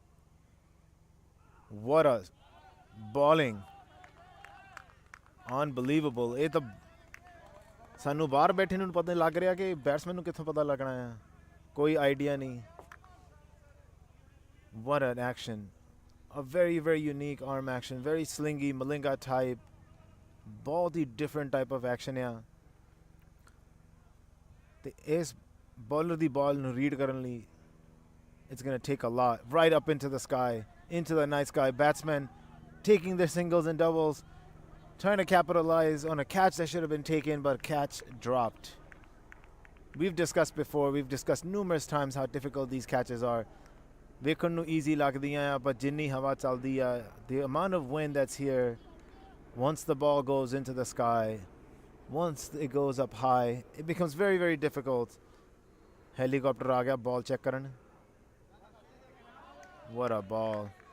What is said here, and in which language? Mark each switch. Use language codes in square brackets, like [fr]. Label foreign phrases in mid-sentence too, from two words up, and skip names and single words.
[en] What a bowling. Unbelievable. [pa] ਇਹ ਤਾਂ ਸਾਨੂੰ ਬਾਹਰ ਬੈਠੇ ਨੂੰ ਪਤਾ ਲੱਗ ਰਿਹਾ ਕਿ ਬੈਟਸਮੈਨ ਨੂੰ ਕਿੱਥੋਂ ਪਤਾ ਲੱਗਣਾ ਆ. ਕੋਈ ਆਈਡੀਆ ਨਹੀਂ. [en] What an action. A very, very unique arm action. Very slingy, Malinga type. [hi] बहुत ही different type of action है. [en] The ace bowler the ball [pa] ਨੂੰ read ਕਰਨ ਲਈ [en] it's going to take a lot. Right up into the sky. Into the night sky. Batsmen taking their singles and doubles. Trying to capitalize on a catch that should have been taken, but catch dropped. We've discussed before, we've discussed numerous times how difficult these catches are. [pa] ਵੇਖਣ ਨੂੰ easy ਲੱਗਦੀਆਂ ਆ, but ਜਿੰਨੀ ਹਵਾ ਚੱਲਦੀ ਆ, [en] the amount of wind that's here, once the ball goes into the sky, once it goes up high, it becomes very, very difficult. [hi] Helicopter आ गया, [en] ball check ਕਰਨ. What a ball.